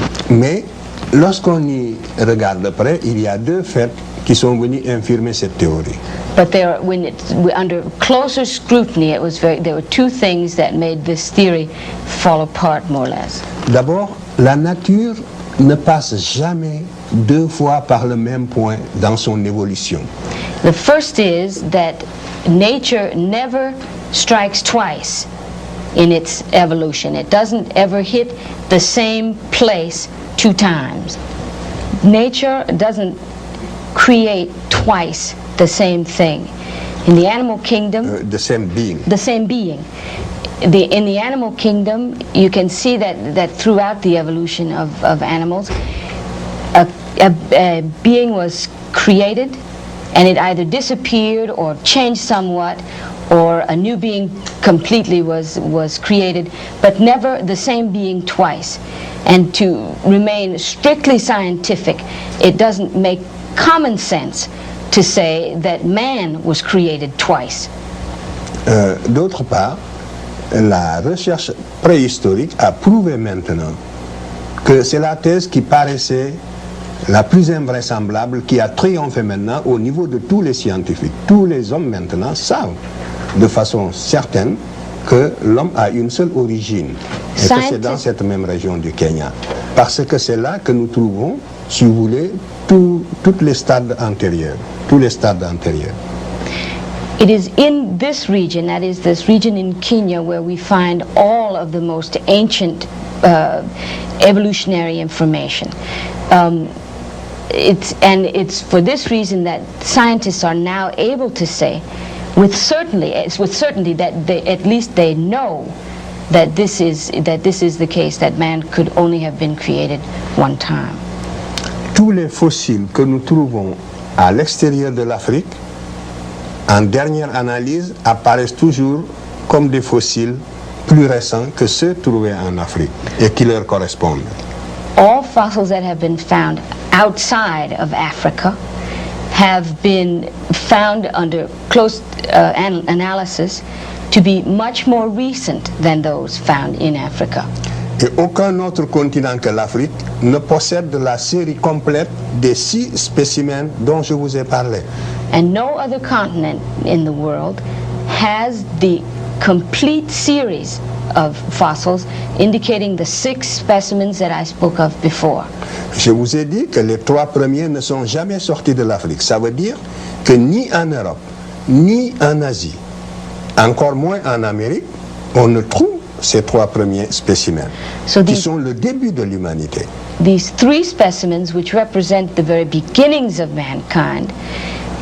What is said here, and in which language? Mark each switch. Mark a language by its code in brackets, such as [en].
[fr] Mais lorsqu'on y regarde de près, il y a deux faits qui sont venus infirmer cette théorie. [en] But under closer scrutiny, there were two things that made this theory fall apart more or less. [fr] D'abord, la nature ne passe jamais deux fois par le même point dans son évolution. [en] The first is that nature never strikes twice in its evolution. It doesn't ever hit the same place two times. Nature doesn't create twice the same thing. In the animal kingdom, The same being. the same being. In the animal kingdom, you can see that throughout the evolution of animals, a being was created, and it either disappeared or changed somewhat, or a new being completely was created, but never the same being twice. And to remain strictly scientific, it doesn't make common sense to say that man was created twice. [fr] D'autre part, la recherche préhistorique a prouvé maintenant que c'est la thèse qui paraissait la plus invraisemblable, qui a triomphé maintenant au niveau de tous les scientifiques. Tous les hommes maintenant savent de façon certaine que l'homme a une seule origine et que c'est dans cette même région du Kenya. Parce que c'est là que nous trouvons, si vous voulez, tous les stades antérieurs. Tous les stades antérieurs. [en] It is in this region, that is this region in Kenya, where we find all of the most ancient evolutionary information. It's for this reason that scientists are now able to say with certainty that at least they know that this is the case, that man could only have been created one time. [fr] Tous les fossiles que nous trouvons à l'extérieur de l'Afrique, en dernière analyse, apparaissent toujours comme des fossiles plus récents que ceux trouvés en Afrique et qui leur correspondent. [en] All fossils that have been found outside of Africa have been found under close analysis to be much more recent than those found in Africa. [fr] Et aucun autre continent que l'Afrique ne possède la série complète des 6 spécimens dont je vous ai parlé. [en] And no other continent in the world has the complete series of fossils indicating the 6 specimens that I spoke of before. [fr] Je vous ai dit que les 3 premiers ne sont jamais sortis de l'Afrique. Ça veut dire que ni en Europe, ni en Asie, encore moins en Amérique, on ne trouve ces 3 premiers spécimens, qui sont le début de l'humanité. [en] these three specimens, which represent the very beginnings of mankind,